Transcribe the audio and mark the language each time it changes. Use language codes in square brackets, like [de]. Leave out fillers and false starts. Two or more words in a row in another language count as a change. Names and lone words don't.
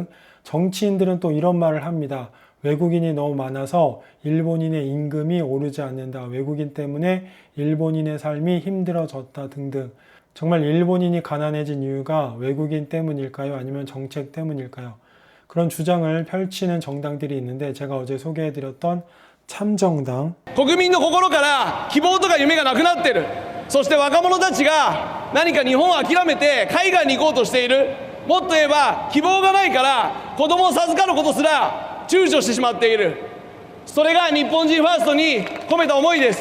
[ko] 정치인들은 또 이런 말을 합니다. 외국인이 너무 많아서 일본인의 임금이 오르지 않는다. 외국인 때문에 일본인의 삶이 힘들어졌다 등등. 정말 일본인이 가난해진 이유가 외국인 때문일까요? 아니면 정책 때문일까요? 그런 주장을 펼치는 정당들이 있는데 제가 어제 소개해드렸던 참정당, [ja] 国民の心から希望とか夢がなくなってる。そして若者たちが何か日本を諦めて海外に行こうとしている。もっと言えば希望がないから子供を授かることすら躊躇してしまっている。それが日本人ファーストに込めた思いです。